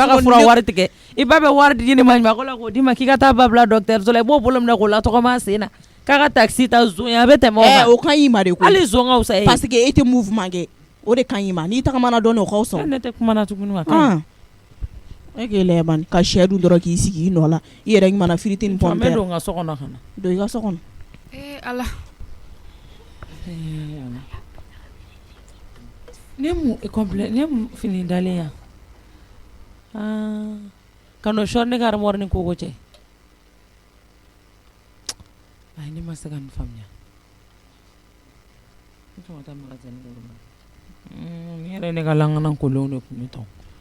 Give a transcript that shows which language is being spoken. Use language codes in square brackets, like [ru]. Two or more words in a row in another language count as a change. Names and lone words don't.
[bm] I ba ka fura wari tigɛ i ba bɛ wari di ne ma ɲuman ko la k'o d'i ma k'i ka taa ba bila docteur so la i b'o bolo minɛ k'o la tɔgɔma sen na k'a ka taxi ta zon ye a bɛ tɛmɛ o kan. O ka ɲi ma de koyi. Hali zon ka wusa e ye. [fr] Parce que [bm] e tɛ mouvement kɛ o de ka ɲi ma n'i tagamana dɔɔnin o ka wusa. Ne tɛ kuma na tuguni wa. E k'e lajɛ bani ka sɛ dun dɔrɔn k'i sigi i nɔ la i yɛrɛ ɲuman na firiti ni [fr] pomme de terre. [bm] N bɛ don n ka so kɔnɔ ka na. Don i ka so kɔnɔ. Ala ne mu complet ne mu fini dalen yan ka n'o short ne ka armoire ni koko cɛ ayi ne ma se ka nin faamuya ne tun ka taa magasin kɔnɔ ni yɛrɛ ne ka langana kolonw de tun bɛ tɔn